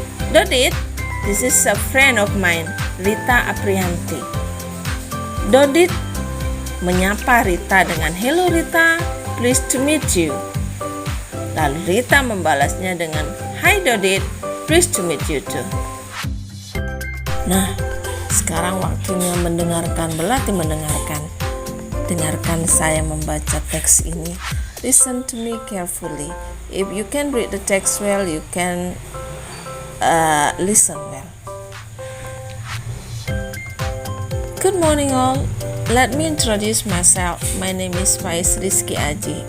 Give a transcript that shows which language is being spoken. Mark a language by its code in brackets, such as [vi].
[en] "Dodit, this is a friend of mine, Rita Aprianti." [id] Dodit menyapa Rita dengan, [en] "Hello Rita, pleased to meet you." [id] Lalu Rita membalasnya dengan, [en] "Hi Dodit, pleased to meet you too." [id] Nah, sekarang waktunya berlatih mendengarkan. Dengarkan saya membaca teks ini. [en] Listen to me carefully. If you can read the text well, you can listen well. Good morning all. Let me introduce myself. My name is Faiz Rizky Aji.